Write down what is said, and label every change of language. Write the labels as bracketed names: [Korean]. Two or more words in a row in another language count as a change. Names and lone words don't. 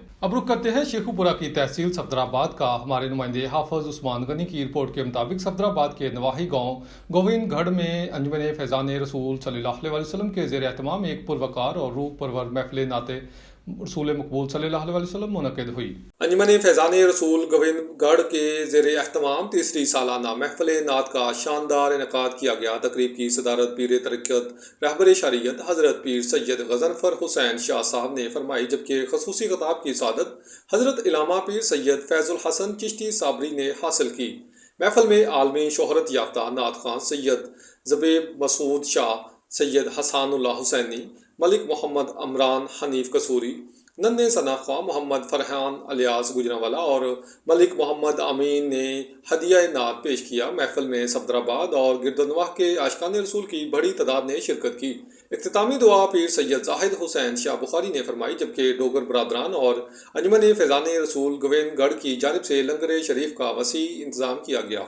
[Urdu] اب رخ کرتے ہیں شیخوپورہ کی تحصیل صفدرآباد کا۔ ہمارے نمائندے حافظ عثمان غنی کی رپورٹ کے مطابق صفدرآباد کے نواحی گاؤں گوبند گڑھ میں انجمن فیضان رسول صلی اللہ علیہ وسلم کے زیر اہتمام ایک پروقار اور روح پرور محفل نعت رسول مقبول صلی اللہ علیہ وسلم منعقد ہوئی. انجمن فیضان رسول گوبند گڑھ کے زیر اہتمام تیسری سالانہ محفل نعت کا شاندار انعقاد کیا گیا. تقریب کی صدارت پیر طریقت رہبر شریعت حضرت پیر سید غضنفر حسین شاہ صاحب نے فرمائی، جبکہ خصوصی خطاب کی سعادت حضرت علامہ پیر سید فیض الحسن چشتی صابری نے حاصل کی. محفل میں عالمی شہرت یافتہ نعت خواں سید ذبیب مسعود شاہ، سید حسان اللہ حسینی، ملک محمد عمران حنیف قصوری، ننھے ثنا خواں محمد فرحان الیاس گوجرانوالہ اور ملک محمد امین نے ہدیہ نعت پیش کیا. محفل میں صفدرآباد اور گردونواح کے عاشقان رسول کی بڑی تعداد نے شرکت کی. اختتامی دعا پیر سید زاہد حسین شاہ بخاری نے فرمائی، جبکہ ڈوگر برادران اور انجمن فیضان رسول گوبند گڑھ کی جانب سے لنگر شریف کا وسیع انتظام کیا گیا.